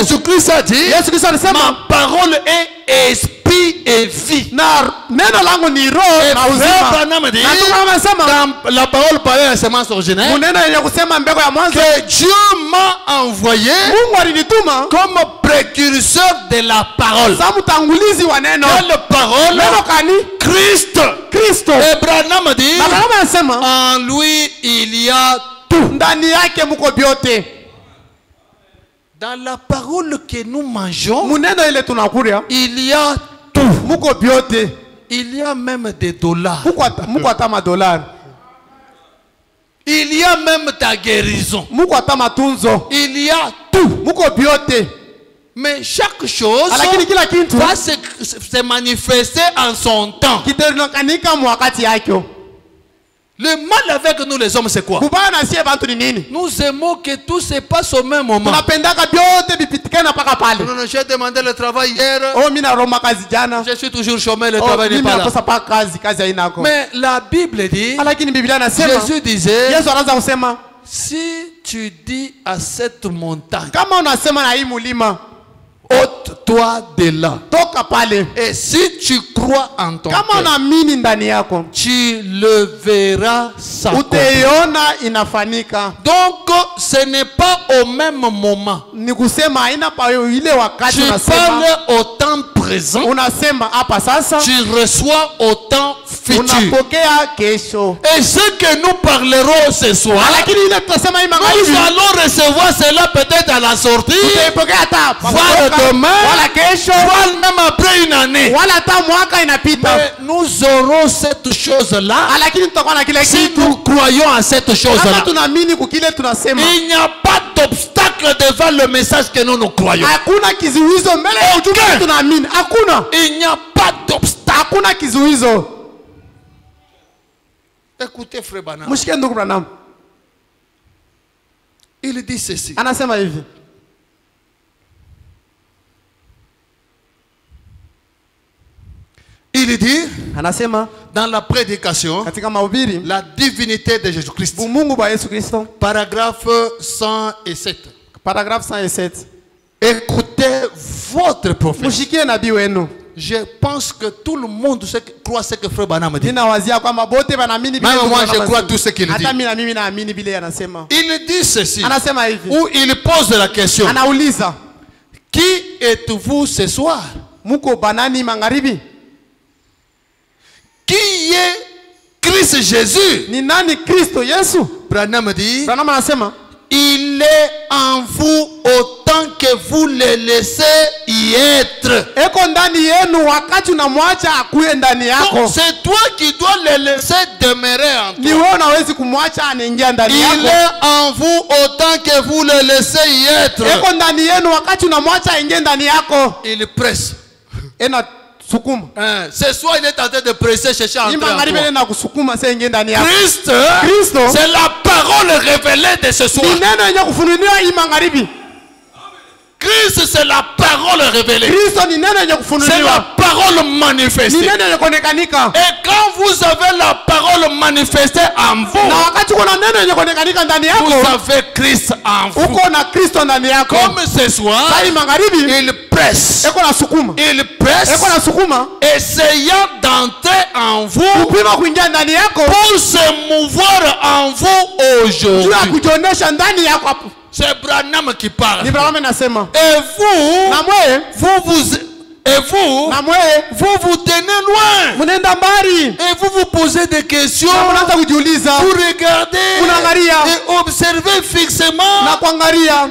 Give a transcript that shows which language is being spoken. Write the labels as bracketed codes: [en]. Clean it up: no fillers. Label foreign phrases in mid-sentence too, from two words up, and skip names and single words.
[fr] Jésus-Christ a dit, [sw] Yesu Kristo alisema [fr] ma parole est esprit et vie. [sw] na neno langu ni roho [fr] Et [sw] na [fr] Frère [sw] uzima. [fr] Branham dit, [sw] Na ndugu anasema [fr] dans la parole parlée à la semence originelle, [sw] muneno yenye kusema mbegu ya mwanzo [fr] que Dieu m'a envoyé [sw] Mungu alinituma [fr] comme précurseur de la parole. [sw] za mtangulizi wa neno. [fr] Quelle parole? [sw] Neno kani? [fr] Christ. [sw] Kristo. [fr] Et Branham dit, [sw] Na Branham anasema [fr] en lui il y a tout. [sw] ndani yake muko vyote. [fr] Dans la parole que nous mangeons, [sw] Muneno ile tunakula [fr] il y a tout. [sw] muko vyote. [fr] Il y a même des dollars. [sw] Muko hata madolari. [fr] Il y a même ta guérison. [sw] Muko hata matunzo. [fr] Il y a tout. [sw] Muko vyote. [fr] Mais chaque chose [sw] Lakini kila kitu [fr] va se manifester en son temps. [sw] kitaonekanika mwakati yake. [fr] Le mal avec nous les hommes c'est quoi? [sw] Kubaya na sie bantu ni nini? [fr] Nous aimons que tout se passe au même moment. [sw] Tunapendaka vyote vipitikane mpaka pale. [fr] Non, non, j'ai demandé le travail hier. [sw] Oh, mimi naroma kazi jana. [fr] Je suis toujours chômeur, le Oh, travail n'est [sw] mimi [fr] pas là. [sw] nakosa pa kazi hainako. [fr] Mais la Bible dit, [sw] Lakini Biblia inasema [fr] Jésus disait, [sw] Yesu anaanza kusema [fr] si tu dis à cette montagne, [sw] kama unasema na hii mulima [fr] ôte-toi de là. [sw] toka pale. [fr] Et si tu crois en ton [sw] Kama [fr] cœur, [sw] unaamini ndani yako [fr] tu le verras s'accomplir. [sw] utaiona inafanyika. [fr] Donc, ce n'est pas au même moment. [sw] Ni kusema haina pa ile wakati [fr] Tu [sw] unasema [fr] parles au temps présent, [sw] unasema hapa sasa [fr] tu reçois au temps futur. [sw] unapokea kesho. [fr] Et ce que nous parlerons ce soir, [sw] Lakini ile tutasema hii [fr] nous [sw] magharibi [fr] allons recevoir cela peut-être à la sortie, [sw] tutaipokea hata [fr] voire demain, [sw] wala kesho [fr] voire même après une année. [sw] wala hata mwaka inapita. [fr] Mais nous aurons cette chose-là [sw] Lakini tutakuwa na kile [fr] si [sw] kitu [fr] nous croyons à cette [sw] kama [fr] chose-là. [sw] tunaamini kukile tunasema. [fr] Il n'y a pas d'obstacle devant le message que nous croyons. [sw] Hakuna kizuizo mbele ya ujumbe Okay. tunaamini. Hakuna. [fr] Il n'y a pas d'obstacle. [sw] Hakuna kizuizo. [fr] Écoutez, frère Branham. [sw] Mshike ndugu Branham. [fr] Il dit ceci. [sw] Anasema hivi. [fr] Il dit, [sw] Anasema [fr] dans la prédication, [sw] katika mahubiri [fr] la divinité de Jésus-Christ. [sw] Mungu wa Yesu Kristo, [fr] Paragraphe 107. [sw] paragraphe 107. [fr] Écoutez votre prophète. [sw] Mshikie nabii wenu. [fr] Je pense que tout le monde croit ce que frère Branham dit. [sw] Ninawazia kwamba bote wanaamini [fr] Même [sw] ndugu [fr] moi, [sw] Branham [fr] je crois [sw] anasema. [fr] tout ce qu'il dit. [sw] Hata mimi na mimi naamini vile anasema. [fr] Il dit ceci, [sw] Anasema hivi. [fr] où il pose la question, [sw] Anauliza, [fr] qui êtes-vous ce soir? [sw] muko banani magharibi? [fr] Qui est Christ Jésus? [sw] Ni nani Kristo Yesu? [fr] Branham dit, [sw] Branham anasema [fr] il est en vous autant que vous le laissez y être. [sw] eko ndani yenu wakati unamwacha akuye ndani yako. [fr] Donc, c'est toi qui dois le laisser demeurer en [sw] Ni [fr] toi. [sw] wewe unawezi kumwacha anaingia ndani [fr] Il [sw] yako. [fr] est en vous autant que vous le laissez y être. [sw] Eko ndani yenu wakati unamwacha aingie ndani yako. [fr] Il presse. [sw] Ena sukuma. [fr] Ce soir, il est en train de presser, chercher à [sw] Ni [fr] entrer en [sw] magharibi [fr] toi. [sw] na kusukuma sasa ingie ndani yako. [fr] Christ, [sw] Kristo [fr] c'est la parole révélée de ce soir. [sw] ni neno yenye kufunuliwa hii magharibi. [fr] Christ, c'est la parole révélée. [sw] Kristo ni neno yenye [fr] C'est [sw] kufunuliwa. [fr] la parole [sw] Ni [fr] manifestée. [sw] neno yenye kuonekanika. [fr] Et quand vous avez la parole manifestée en vous, [sw] Na wakati kuna neno yenye kuonekanika ndani [fr] vous [sw] yako, [fr] avez Christ en vous. [sw] uko na Kristo ndani yako. [fr] Comme ce soir, [sw] Sasa hii magharibi [fr] il presse. [sw] eko na sukuma. [fr] Il presse, [sw] Eko na sukuma [fr] essayant d'entrer en vous [sw] kupima kuingia ndani yako [fr] pour se mouvoir en vous [sw] juu ya [fr] aujourd'hui. [sw] kujionyesha ndani yako hapo [fr] C'est Branham qui parle. [sw] Ni Branham anasema. [fr] Et vous, [sw] Na mwe, [fr] vous vous tenez loin. [sw] Munenda mbali. [fr] Et vous posez des questions. [sw] Munaanza kujiuliza. [fr] Vous regardez. [sw] Munaangalia. [fr] Et observez fixement. [sw] Na kuangalia.